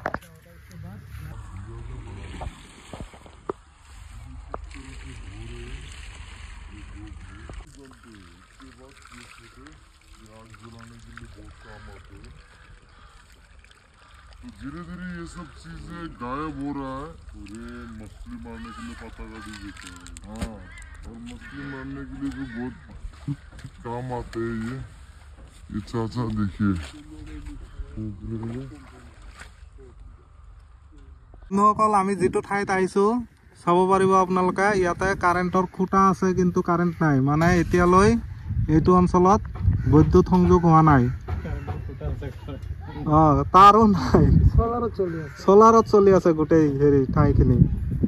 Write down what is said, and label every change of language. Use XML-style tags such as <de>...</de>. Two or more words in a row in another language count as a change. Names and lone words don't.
<hi>तो धीरे धीरे ये सब चीजें गायब हो रहा है। पूरे मछली मारने के लिए पत्ता काटी देते हैं। हाँ, और मछली मारने के लिए भी बहुत काम आते हैं ये चाचा देखिए।</hi> <as>বন্ধুসকল আমি যেটো ঠাইত আহিছো চাব পাৰিব আপোনালোকে, ইয়াতে কাৰেণ্টৰ খুঁটা আছে কিন্তু কাৰেণ্ট নাই। মানে এতিয়ালৈ এইটো অঞ্চলত বৈদ্যুত সংযোগ হোৱা নাই। তাৰো নাই, চলাৰত চলি আছে গোটেই হেৰি ঠাইখিনি।</as>